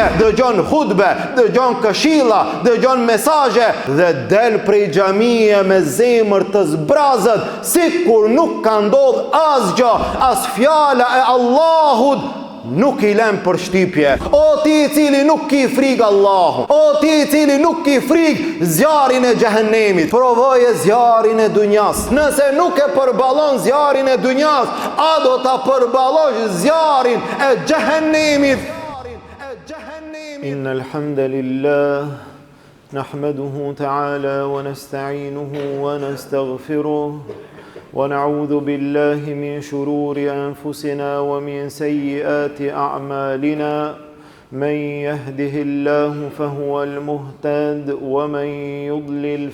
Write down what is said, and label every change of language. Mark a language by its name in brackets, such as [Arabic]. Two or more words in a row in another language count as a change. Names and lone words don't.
[Albanian] Dëgjon hutbe, dëgjon këshilla, dëgjon mesazhe dhe del prej xhamie me zemër të zbrazët, sikur nuk ka ndodhur asgjë, as fjala e Allahut nuk I lem për shtypje. O ti I cili nuk ki frikë Allahun, o ti I cili nuk ki frikë zjarin e xhehenemit, provoje zjarin e dunjas. Nëse nuk e përballon zjarin e dunjas, a do ta përbalosh zjarin e xhehenemit? [Arabic] إن الحمد لله نحمده تعالى ونستعينه ونستغفره ونعوذ بالله من شرور أنفسنا ومن سيئات أعمالنا من يهده الله فهو المهتد ومن يضلل